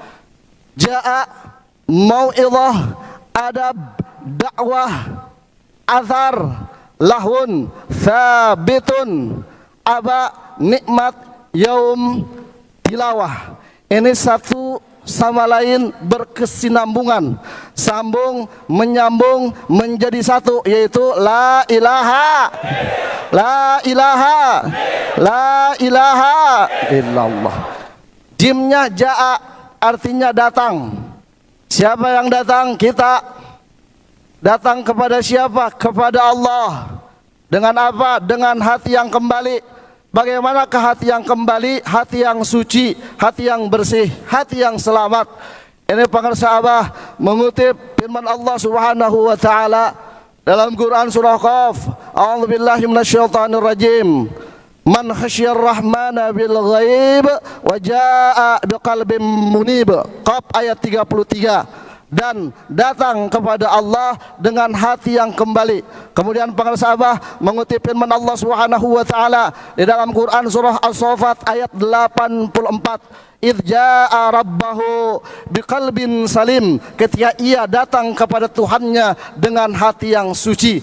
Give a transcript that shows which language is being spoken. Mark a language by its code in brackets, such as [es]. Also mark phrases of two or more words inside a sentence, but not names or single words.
[ar] جاء موعظة أدب دعوة أزهر لحن ثابت أبى نعمة يوم تلاوة. [id] Ini satu sama lain berkesinambungan, sambung menyambung menjadi satu, yaitu [ar] لا إله لا إله لا إله إلا الله. [id] Jimnya ja'a, artinya datang. Siapa yang datang? Kita. Datang kepada siapa? Kepada Allah. Dengan apa? Dengan hati yang kembali. Bagaimanakah hati yang kembali? Hati yang suci, hati yang bersih, hati yang selamat. Ini pengarsa Abah mengutip firman Allah [ar] سبحانه وتعالى [id] dalam Quran surah Qaf. [ar] أعوذ بالله من الشيطان الرجيم. من خشي الرحمن بالغيب وجاء بقلب منيب. [id] Qaf ayat 33. Dan datang kepada Allah dengan hati yang kembali. Kemudian pengarsa Abah mengutip firman Allah [ar] سبحانه وتعالى [id] di dalam Quran surah As-Saffat ayat 84. [ar] إذ جاء ربه بقلب سليم, [id] ketika ia datang kepada Tuhannya dengan hati yang suci.